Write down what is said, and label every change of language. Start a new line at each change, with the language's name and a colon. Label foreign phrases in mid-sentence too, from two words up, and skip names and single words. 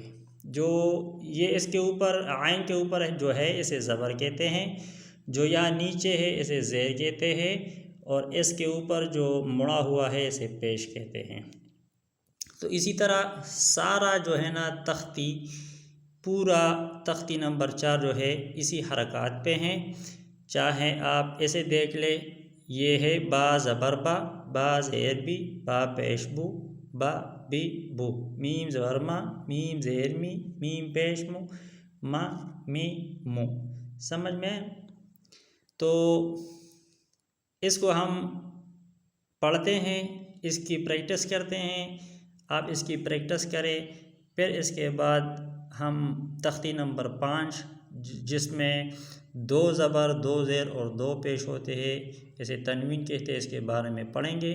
Urdu: جو یہ اس کے اوپر عین کے اوپر جو ہے اسے زبر کہتے ہیں، جو یہاں نیچے ہے اسے زیر کہتے ہیں، اور اس کے اوپر جو مڑا ہوا ہے اسے پیش کہتے ہیں۔ تو اسی طرح سارا جو ہے نا تختی، پورا تختی نمبر 4 جو ہے اسی حرکات پہ ہیں۔ چاہے آپ اسے دیکھ لیں، یہ ہے با زبر با، با زیر بی، با پیش بو، با بی بو۔ میم زبر ما، میم زیر می، میم پیش مو، ما می مو۔ سمجھ میں؟ تو اس کو ہم پڑھتے ہیں، اس کی پریکٹس کرتے ہیں۔ آپ اس کی پریکٹس کریں، پھر اس کے بعد ہم تختی نمبر 5 جس میں 2 زبر، 2 زیر اور 2 پیش ہوتے ہیں، اسے تنوین کہتے ہیں، اس کے بارے میں پڑھیں گے۔